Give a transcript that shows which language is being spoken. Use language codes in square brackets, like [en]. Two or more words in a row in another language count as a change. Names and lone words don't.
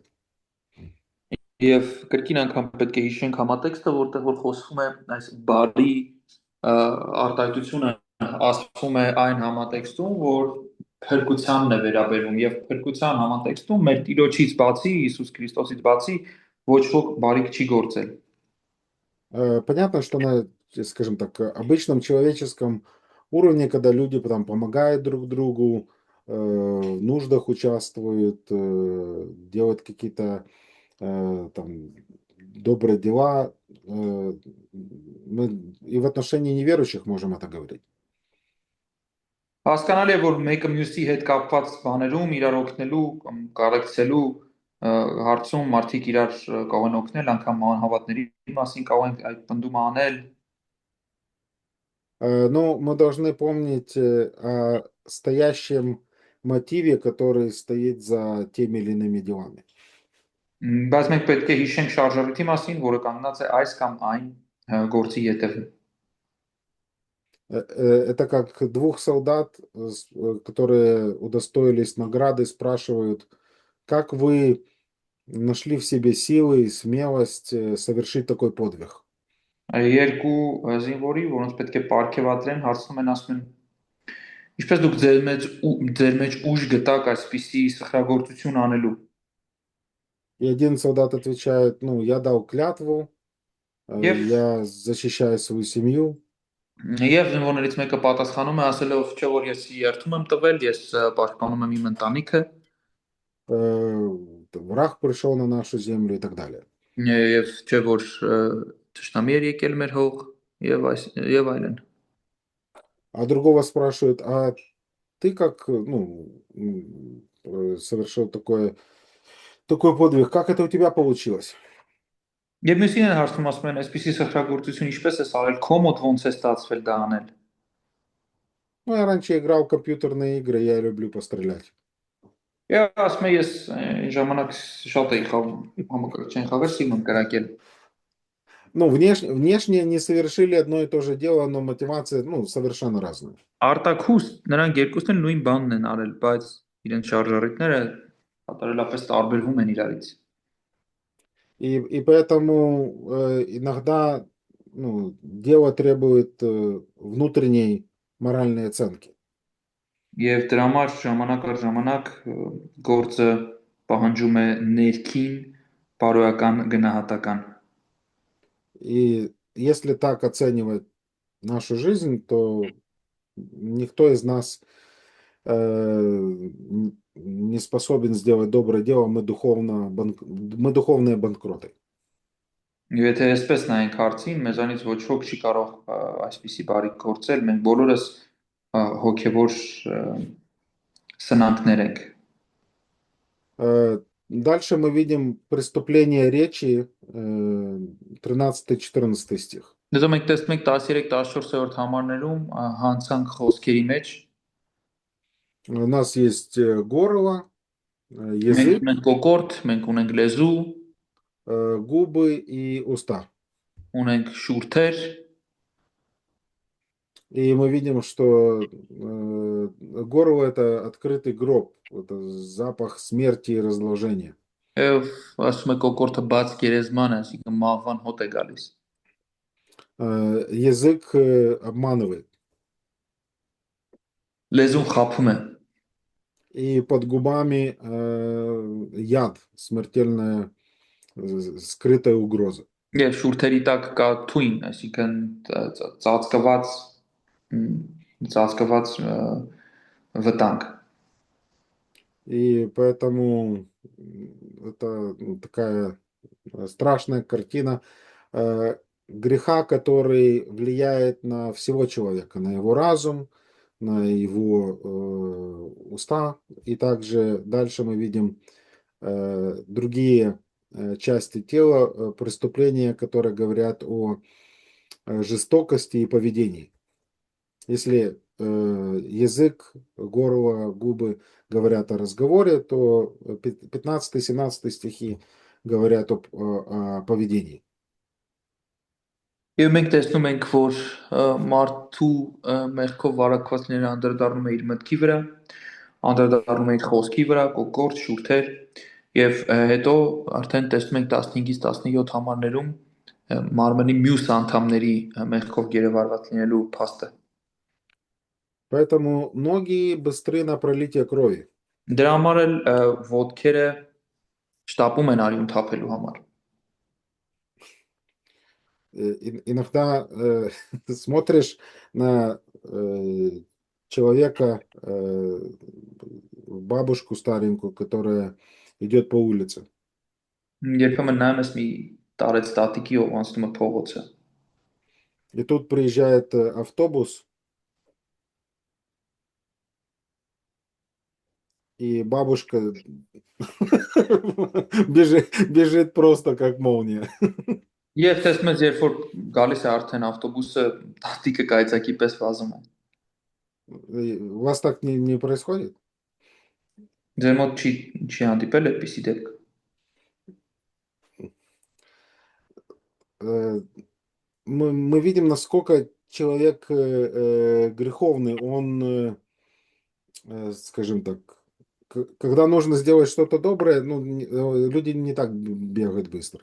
[hy] Եվ կրկին անգամ պետք է հիշենք համատեքստը, որտեղ որ խոսվում է այս բարի արտահայտությունը ասվում է այն համատեքստում, որ փրկությանն է վերաբերում եւ փրկության համատեքստում մեր Տիրոջից բացի, Иисус Քրիստոսից բացի ոչ ոք բարիք չի գործել։ [ru] Понятно, что на, скажем так, обычном человеческом уровне, когда люди там помогают друг другу, в нуждах участвуют, делают какие-то там добрые дела, мы и в отношении неверующих можем это говорить. [hy] Հասկանալի է, որ մեկը մյուսի հետ կապված բաներում իրար օգնելու կամ կարեկցելու հարցում մարդիկ իրար կարող են օգնել, անգամ անհավատների մասին կարող են այդ պնդումը անել։ [ru] Но мы должны помнить о стоящем мотиве, который стоит за теми или иными делами. [hy] Բայց մենք պետք է հիշենք շարժառիթի մասին, որը կանգնած է այս կամ այն գործի ետևում։ [ru] Это как двух солдат, которые удостоились награды, спрашивают, как вы нашли в себе силы и смелость совершить такой подвиг. [hy] Երկու զինվորի, որոնց պետք է պարգևատրեն, հարցնում են, ասում են. Ինչպես դուք ձեր մեջ ուժ գտաք այսպիսի սխրագործություն անելու։ [ru] И один солдат отвечает: ну, я дал клятву, я защищаю свою семью. [hy] Եվ զինվորներից մեկը պատասխանում է ասելով, չէ որ ես երթում եմ տվել, ես պաշտպանում եմ իմ ընտանիքը։ [ru] враг пришел на нашу землю и так далее. [hy] Եվ չէ որ ճշտամի էր եկել մեր հող եւ այլն։ [ru] А другого спрашивают, а ты как, совершил такой подвиг, как это у тебя получилось? [hy] Եվ մյուսին են հարցնում ասում են, այսպիսի սխրագործություն ինչպես է արել, քո մոտ ոնց է ստացվել դա անել։ [ru] Ну, я раньше играл в компьютерные игры, я люблю пострелять. [hy] Եվ ասում եմ ես այն ժամանակ շատ էի խաղում համակարգչային խաղեր, սիրում եմ կրակել։ [ru] Ну, внешне они совершили одно и то же дело, но мотивация, совершенно разная. [hy] Արտաքուստ նրանք երկուսն էլ նույն բանն են արել, բայց իրենց շարժառիթները կատարելապես տարբերվում են իրարից։ [ru] И поэтому иногда дело требует внутренней моральной оценки. [hy] Եվ դրա համար ժամանակ առ ժամանակ գործը պահանջում է ներքին բարոյական գնահատական։ [ru] И если так оценивать нашу жизнь, то никто из нас не способен сделать доброе дело, мы духовные банкроты. [hy] Եվ եթե այսպես նայենք հարցին, մեզանից ոչ ոք չի կարող այսպիսի բարիք գործել, մենք բոլորս հոգևոր սնանկներ ենք։ [ru] Дальше мы видим преступление речи, 13-14 стих. [hy] Դե մենք տեսնում ենք 13-14-րդ համարներում հանցանք խոսքերի մեջ [ru] У нас есть горло, [hy] մենք [ru] язык, [hy] ունենք կոկորդ, մենք ունենք լեզու, [ru] губы и уста. [hy] ունենք շուրթեր, [ru] И мы видим, что горло – это открытый гроб, это запах смерти и разложения. [hy] եւ ասում է կոկորտը բաց գերեզման է, այսինքն մահվան հոտ է գալիս։ [ru] Язык обманывает. [hy] Լեզուն խափում է, [ru] И под губами яд, смертельная скрытая угроза. [hy] եւ շուրթերի տակ կա թույն, այսինքն ծածկված վտանգ։ [ru] И поэтому это такая страшная картина греха, который влияет на всего человека, на его разум, на его уста. И также дальше мы видим другие части тела, преступления, которые говорят о жестокости и поведении. Если язык, горло, губы говорят о разговоре, то 15-17 стихи говорят о поведении. [hy] Եվ մենք տեսնում ենք, որ մարդու մեղքով վարակվածները անդրադառնում է իր մտքի վրա, անդրադառնում է իր խոսքի վրա, կոկորդ, շուրթեր, եւ հետո արդեն տեսնում ենք 15-ից 17 համարներում մարմնի մյուս անդամների մեղքով գերեվարված լինելու փաստը։ [ru] Поэтому многие быстры на пролитие крови. [hy] Դրա համար էլ ոտքերը շտապում են արյուն թափելու համար։ [ru] Иногда смотришь на человека, бабушку старенькую, которая идет по улице. [hy] Երբեմն նայում ես մի տարեց տատիկի ով անցնում է փողոցը։ [ru] И тут приезжает автобус, и бабушка бежит просто как молния. [hy] Եվ տեսնում ես, երբ որ գալիս է արդեն ավտոբուսը, տատիկը կայծակի պես վազում է։ [ru] У вас так не происходит? [hy] Ձեր մոտ չի հանդիպել այդպիսի դեպք։ [ru] Мы видим, насколько человек греховный. Он, скажем так, когда нужно сделать что-то доброе, люди не так бегают быстро.